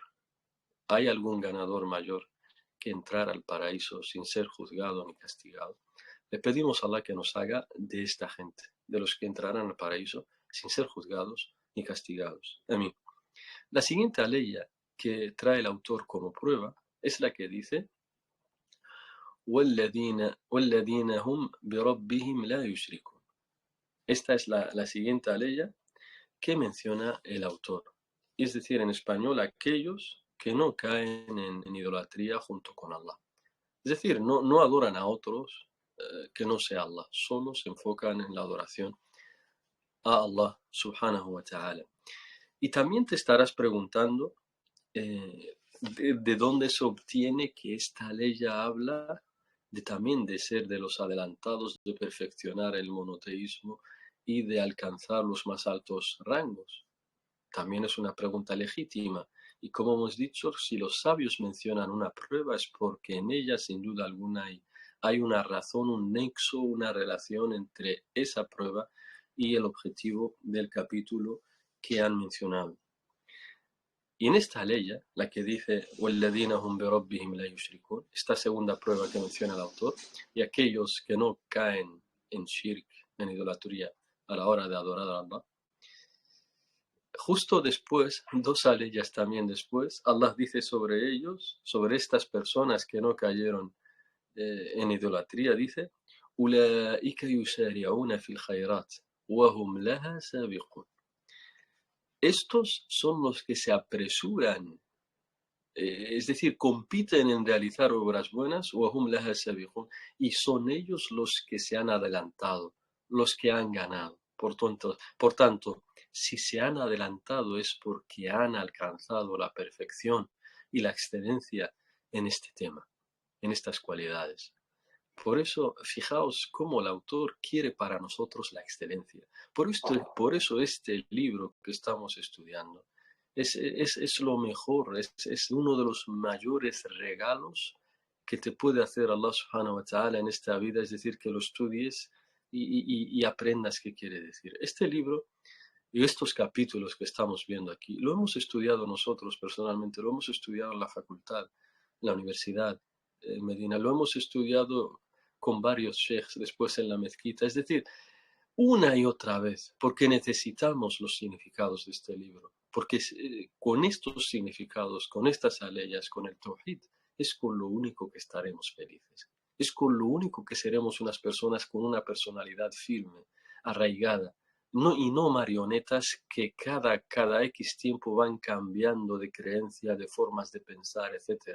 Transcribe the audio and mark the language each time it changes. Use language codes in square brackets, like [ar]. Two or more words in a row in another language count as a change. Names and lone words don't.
[es] ¿Hay algún ganador mayor que entrar al paraíso sin ser juzgado ni castigado? Le pedimos a Allah que nos haga de esta gente, de los que entrarán al paraíso sin ser juzgados ni castigados. Amén. La siguiente aleya que trae el autor como prueba es la que dice [ar] وَالَّذِينَ هُمْ بِرَبِّهِمْ لَا يُشْرِكُونَ. [es] Esta es la siguiente aleya que menciona el autor. Es decir, en español, aquellos que no caen en idolatría junto con Allah. Es decir, no adoran a otros que no sea Allah, solo se enfocan en la adoración a Allah [ar] سبحانه وتعالى. [es] Y también te estarás preguntando de dónde se obtiene que esta ley ya habla también de ser de los adelantados, de perfeccionar el monoteísmo y de alcanzar los más altos rangos. También es una pregunta legítima. Y como hemos dicho, si los sabios mencionan una prueba es porque en ella, sin duda alguna, hay una razón, un nexo, una relación entre esa prueba y el objetivo del capítulo que han mencionado. Y en esta ley, la que dice [ar] وَالَّذِينَ هُمْ بِرَبِّهِمْ لَا يُشْرِكُونَ, [es] esta segunda prueba que menciona el autor, y aquellos que no caen en shirk, en idolatría, a la hora de adorar a Allah, justo después, dos aleyas también después, Allah dice sobre ellos, sobre estas personas que no cayeron en idolatría, dice, [ar] أولئك يسارعون في الخيرات وهم لها سابقون. [es] Estos son los que se apresuran, es decir, compiten en realizar obras buenas, [ar] وهم لها سابقون, [es] y son ellos los que se han adelantado, los que han ganado. Por tanto, si se han adelantado es porque han alcanzado la perfección y la excelencia en este tema, en estas cualidades. Por eso, fijaos cómo el autor quiere para nosotros la excelencia. Por eso este libro que estamos estudiando es lo mejor, es uno de los mayores regalos que te puede hacer Allah [ar] سبحانه وتعالى [es] en esta vida, es decir, que lo estudies y aprendas qué quiere decir. Este libro y estos capítulos que estamos viendo aquí, lo hemos estudiado nosotros personalmente, lo hemos estudiado en la facultad, en la universidad, en Medina, lo hemos estudiado con varios sheikhs después en la mezquita, es decir, una y otra vez, porque necesitamos los significados de este libro, porque con estos significados, con estas aleyas, con el tawhid, es con lo único que estaremos felices, es con lo único que seremos unas personas con una personalidad firme, arraigada, y no marionetas que cada X tiempo van cambiando de creencia, de formas de pensar, etc.